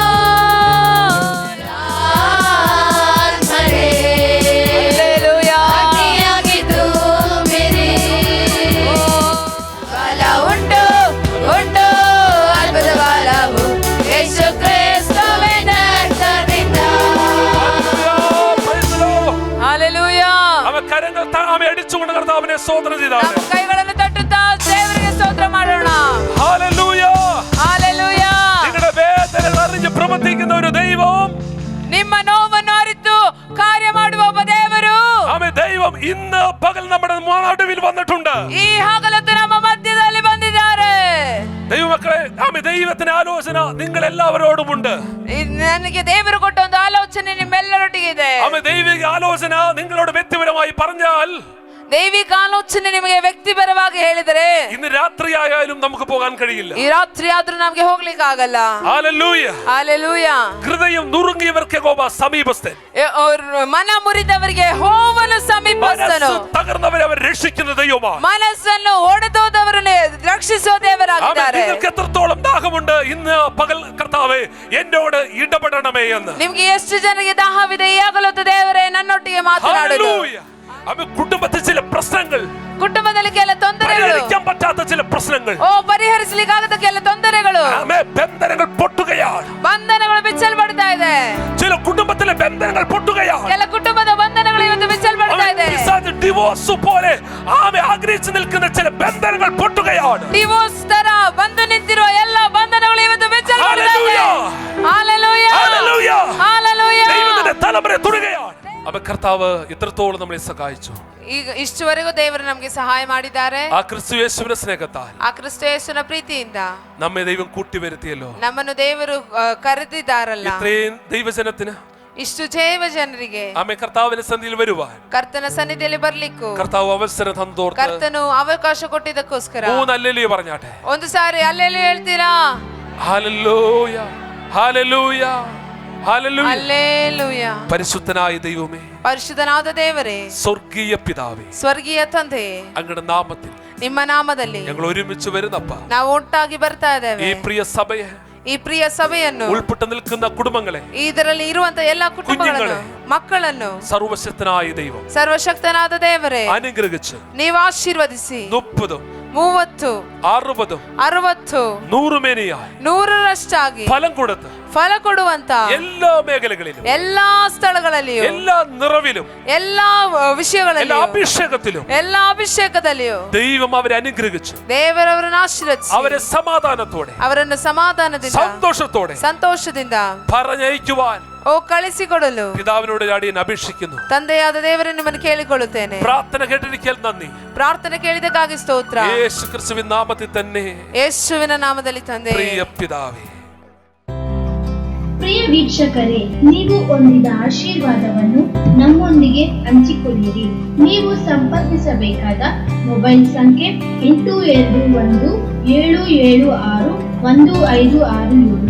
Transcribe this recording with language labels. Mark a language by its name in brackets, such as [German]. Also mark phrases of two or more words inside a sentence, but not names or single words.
[Kannada] ಆತ್ಮರೇ ಅಗ್ನಿಯಾಗಿದ್ದು ಬಿಡಿ. ಕಾಲ ಉಂಟು ಉಂಟು ಅದ್ಭುತ ಕಾಲವು ಯೇಸು ಕ್ರಿಸ್ತುವಿನ ರಕ್ತದಿಂದ. ಹಾಲೆಲೂಯಾ. [Malayalam] അവൻ കരങ്ങൾ താമെ അടിച്ചുകൊണ്ട് കർത്താവിനെ സ്തോത്രം ചെയ്താണ്. [Kannada] ನಮ್ಮ ಕೈಗಳನ್ನು ತಟ್ಟುತ್ತಾ ದೇವರಿಗೆ ಸ್ತೋತ್ರ ಮಾಡೋಣ. [Malayalam] ഹല്ലേലൂയ. [Kannada] ಹಾಲೆಲೂಯಾ. [Malayalam] നിങ്ങളുടെ വേദനകൾ അറിഞ്ഞ് പ്രവർത്തിക്കുന്ന ഒരു ദൈവം, [Kannada] ನಿಮ್ಮ ನೋವನ್ನು ಅರಿತು ಕಾರ್ಯ ಮಾಡುವ ಒಬ್ಬ ದೇವರು [Malayalam] ആമേ, ദൈവം ഇന്ന് പകൽ നമ്മുടെ നടുവിൽ വന്നിട്ടുണ്ട്. [Kannada] ಈ ಹಗಲತ್ತು ನಮ್ಮ ಮಧ್ಯದಲ್ಲಿ ಬಂದಿದ್ದಾರೆ. [Malayalam] ദൈവമക്കളെ, ആമേ, ദൈവത്തിന്റെ ആലോചന നിങ്ങൾ എല്ലാവരോടുമുണ്ട്. [Kannada] ನನಗೆ ದೇವರು ಕೊಟ್ಟ ಒಂದು ಆಲೋಚನೆ ನಿಮ್ಮೆಲ್ಲರೊಟ್ಟಿಗೆ ಇದೆ. [Malayalam] ആമേ, ദൈവിക ആലോചന നിങ്ങളോട് വ്യക്തിപരമായി പറഞ്ഞാൽ [Kannada] ದೈವಿಕ ಆಲೋಚನೆ ನಿಮಗೆ ವ್ಯಕ್ತಿಪರವಾಗಿ ಹೇಳಿದರೆ [Malayalam] ഇന്ന് രാത്രിയായാലും നമുക്ക് പോകാൻ കഴിയില്ല. [Kannada] ಈ ರಾತ್ರಿ ಆದ್ರೂ ನಮ್ಗೆ ಹೋಗ್ಲಿಕ್ಕೆ ಆಗಲ್ಲ. [Malayalam] ഹല്ലേലൂയ. [Kannada] ಹಾಲೆಲೂಯಾ. [Malayalam] ഹൃദയം നുറുങ്ങിയവർക്ക് യഹോവ സമീപസ്ഥൻ, [Kannada] ಮನ ಮುರಿದವರಿಗೆ ಹೋವನು ಸಮೀಪಸ್ಥನು, [Malayalam] മനസ്സ് തകർന്നവരെ അവർ രക്ഷിക്കുന്ന ദൈവമാണ്. [Kannada] ಮನಸ್ಸನ್ನು ಒಡೆದೋದವರನ್ನು ರಕ್ಷಿಸುವ ದೇವರಾಗಿದ್ದಾರೆ. [Malayalam] നിങ്ങൾക്ക് എത്രത്തോളം ദാഹമുണ്ട് ഇന്ന് പകൽ കർത്താവേ എന്നോട് ഇടപെടണമേ എന്ന്. [Kannada] ನಿಮ್ಗೆ ಎಷ್ಟು ಜನರಿಗೆ ದಾಹವಿದೆ ಈ ಹಗಲೊತ್ತು ದೇವರೇ ನನ್ನೊಟ್ಟಿಗೆ ಮಾತನಾಡುವುದು. [Malayalam] ഹല്ലേലൂയ. ആമേ, കുടുംബത്തിൽ ചില പ്രശ്നങ്ങൾ, [Kannada] ಕುಟುಂಬದಲ್ಲಿ ಕೆಲ ತೊಂದರೆಗಳು, [Malayalam] പരിഹരിക്കാൻ പറ്റാത്ത ചില പ്രശ്നങ്ങൾ, [Kannada] ಪರಿಹರಿಸಲಿಕ್ಕಾಗದ ಕೆಲ ತೊಂದರೆಗಳು, [Malayalam] ആമേ, ബന്ധനങ്ങൾ പൊട്ടുകയാണ്. [Kannada] ಬಂಧನಗಳು ಬಿಚ್ಚಲ್ಪಡ್ತಾ ಇದೆ. [Malayalam] ചില കുടുംബത്തിലെ ബന്ധനങ്ങൾ പൊട്ടുകയാണ്. [Kannada] ಕೆಲ ಕುಟುಂಬದ ಬಂಧನಗಳು ಇವತ್ತು ಬಿಚ್ಚಲ್ಪಡ್ತಾ ಇದೆ. [Malayalam] ഡിവോഴ്സ് പോലെ ആമേ ആഗ്രഹിച്ചു നിൽക്കുന്ന ചില ബന്ധനങ്ങൾ പൊട്ടുകയാണ്. [Kannada] ಡಿವೋರ್ಸ್ ತರ ಬಂದು ನಿಂತಿರುವ ಎಲ್ಲ ಬಂಧನಗಳು ಇವತ್ತು ಬಿಚ್ಚಲ್ಪಡ್ತಾ ಇದೆ. [Malayalam] ഹല്ലേലൂയ. [Kannada] ಹಾಲೆಲೂಯ. [Malayalam] ഹല്ലേലൂയ. [Kannada] ಹಾಲೆಲೂಯ. [Malayalam] ദൈവത്തിന്റെ തലമുറ തുടരുകയാണ്. അവ കർത്താവ് എത്രത്തോളം നമ്മളെ സഹായിച്ചു. [Kannada] ಈಗ ಇಷ್ಟುವರೆಗೂ ದೇವರು ನಮಗೆ ಸಹಾಯ ಮಾಡಿದ್ದಾರೆ. [Malayalam] ആ ക്രിസ്തു യേശുവിന്റെ സ്നേഹത്താൽ, [Kannada] ಆ ಕ್ರಿಸ್ತ ಯೇಸುವಿನ ಪ್ರೀತಿಯಿಂದ [Malayalam] നമ്മെ ദൈവം കൂട്ടിവരുത്തിയല്ലോ. [Kannada] ನಮ್ಮನ್ನು ದೇವರು ಕರೆದಿದ್ದಾರಲ್ಲ. [Malayalam] ഇത്രയും ദൈവജനത്തിന് [Kannada] ಇಷ್ಟು ಜೈವ ಜನರಿಗೆ [Malayalam] ആമേ കർത്താവിന്റെ സന്നിധിയിൽ വരുവാൻ [Kannada] ಕರ್ತನ ಸನ್ನಿಧಿಯಲ್ಲಿ ಬರ್ಲಿಕ್ಕೂ [Malayalam] കർത്താവ് അവസരം തന്നോർത്ത് [Kannada] ಕರ್ತನು ಅವಕಾಶ ಕೊಟ್ಟಿದ್ದಕ್ಕೋಸ್ಕರ [Malayalam] 3 ഹല്ലേലൂയ പറഞ്ഞാട്ടെ. [Kannada] ಒಂದು ಸಾರಿ ಅಲ್ಲೆಲ್ಲಿ ಹೇಳ್ತೀರಾ? [Malayalam] ഹല്ലേലൂയ. ഹല്ലേലൂയ. ഹല്ലേലൂയ. [Kannada] ಅಲ್ಲೇಲೂಯ. [Malayalam] പരിശുദ്ധനായ ദൈവമേ, [Kannada] ಪರಿಶುದ್ಧನಾದ ದೇವರೇ, [Malayalam] സ്വർഗീയ പിതാവേ, [Kannada] ಸ್ವರ್ಗೀಯ ತಂದೆಯೇ, [Malayalam] അങ്ങയുടെ നാമത്തിൽ [Kannada] ನಿಮ್ಮ ನಾಮದಲ್ಲಿ [Malayalam] ഞങ്ങൾ ഒരുമിച്ച് വരുന്നപ്പ [Kannada] ನಾವು ಒಟ್ಟಾಗಿ ಬರ್ತಾ [Malayalam] ഈ [Kannada] ಇದ್ದೇವೆ. [Malayalam] പ്രിയ സഭയെ, [Kannada] ಈ ಪ್ರಿಯ ಸಭೆಯನ್ನು, [Malayalam] ഉൾപ്പെട്ടു നിൽക്കുന്ന കുടുംബങ്ങളെ, [Kannada] ಇದರಲ್ಲಿ ಇರುವಂತ ಎಲ್ಲಾ ಕುಟುಂಬಗಳನ್ನು, ಮಕ್ಕಳನ್ನು [Malayalam] സർവശക്തനായ ദൈവം [Kannada] ಸರ್ವಶಕ್ತನಾದ ದೇವರೇ [Malayalam] അനുഗ്രഹിച്ച് [Kannada] ನೀವು ಆಶೀರ್ವದಿಸಿ [Malayalam] 30, [Kannada] 30, [Malayalam] 60, [Kannada] 60, [Malayalam] 100 മേനിയായി [Kannada] 100ರಷ್ಟಾಗಿ [Malayalam] ഫലം കൊടുത്ത് [Kannada] ಫಲ ಕೊಡುವಂತ [Malayalam] എല്ലാ മേഖലകളിലും, [Kannada] ಎಲ್ಲಾ ಸ್ಥಳಗಳಲ್ಲಿಯೂ, [Malayalam] എല്ലാ നിറവിലും, [Kannada] ಎಲ್ಲಾ [Malayalam] എല്ലാ [Kannada] ವಿಷಯಗಳಲ್ಲಿಯೂ, [Malayalam] അഭിഷേകത്തിലും [Kannada] ಎಲ್ಲಾ ಅಭಿಷೇಕದಲ್ಲಿಯೂ [Malayalam] ദൈവം അവരെ അനുഗ്രഹിച്ചു. [Kannada] ದೇವರವರನ್ನು ಆಶೀರ್ವದಿಸಿ [Malayalam] അവരെ സമാധാനത്തോടെ, [Kannada] ಅವರನ್ನು ಸಮಾಧಾನದಿಂದ, [Malayalam] സന്തോഷത്തോടെ [Kannada] ಸಂತೋಷದಿಂದ [Malayalam] പറഞ്ഞയക്കുവാൻ [Kannada] ಕಳಿಸಿಕೊಡಲು [Malayalam] പിതാവിനോട് ഞാൻ അപേക്ഷിക്കുന്നു. [Kannada] ತಂದೆಯಾದ ದೇವರನ್ನು ನಿಮ್ಮನ್ನು ಕೇಳಿಕೊಳ್ಳುತ್ತೇನೆ. [Malayalam] പ്രാർത്ഥന കേട്ടിരിക്കൽ നന്ദി. [Kannada] ಪ್ರಾರ್ಥನೆ ಕೇಳಿದಕ್ಕಾಗಿ ಸ್ತೋತ್ರ. [Malayalam] യേശു ക്രിസ്തുവിൻ നാമത്തിൽ തന്നെ. [Kannada] ಯೇಸುವಿನ ನಾಮದಲ್ಲಿ ತಂದೆ. [Malayalam] പ്രിയ പിതാവേ, [Kannada] ಪ್ರಿಯ ವೀಕ್ಷಕರೇ, ನೀವು ಹೊಂದಿದ ಆಶೀರ್ವಾದವನ್ನು ನಮ್ಮೊಂದಿಗೆ ಹಂಚಿಕೊಳ್ಳಿರಿ. ನೀವು ಸಂಪರ್ಕಿಸಬೇಕಾದ ಮೊಬೈಲ್ ಸಂಖ್ಯೆ 8217761567.